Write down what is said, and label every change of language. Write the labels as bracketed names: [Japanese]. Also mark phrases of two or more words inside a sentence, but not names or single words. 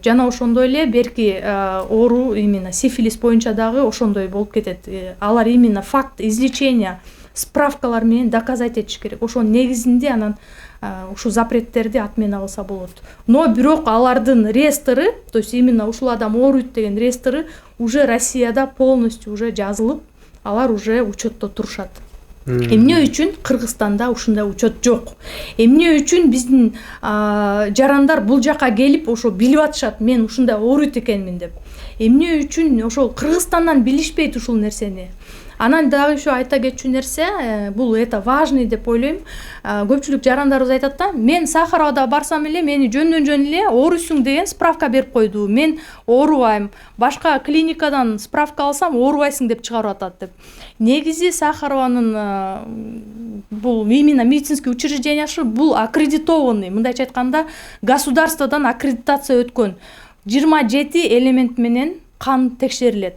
[Kyrgyz] Жана ошондой эле берки оору именно сифилис боюнча дагы ошондой болуп кетет. Алар именно [Russian] факт излечения [Kyrgyz] справкалар менен доказать этиш керек. Ошонун негизинде анан ушул запреттерди отмена кылса болот. Но бирок алардын реестры, [Russian] то есть именно [Kyrgyz] ушул адам ооруйт деген реестры уже Россияда [Russian] полностью уже [Kyrgyz] жазылып, алар уже учетто турушат. Эмне үчүн Кыргызстанда ушундай учет жок? Эмне үчүн биздин жарандар бул жака келип ошо билип атышат, мен ушундай ооруйт экенмин деп? Эмне үчүн ошол Кыргызстандан билишпейт ушул нерсени? Анан дагы еще айта кетчү нерсе, бул [Russian] это важный [Kyrgyz] деп ойлойм. Көпчүлүк жарандарыбыз айтат да, мен Сахаровада барсам эле мени жөндөн жөн эле ооруйсуң деген справка берип койду. Мен оорубайм. Башка клиникадан справка алсам оорубайсың деп чыгарып атат деп. Негизи Сахарованын бул именно медицинский учреждениясы бул аккредитованный, мындайча айтканда государстводан аккредитация өткөн 27 элемент менен кан текшерилет.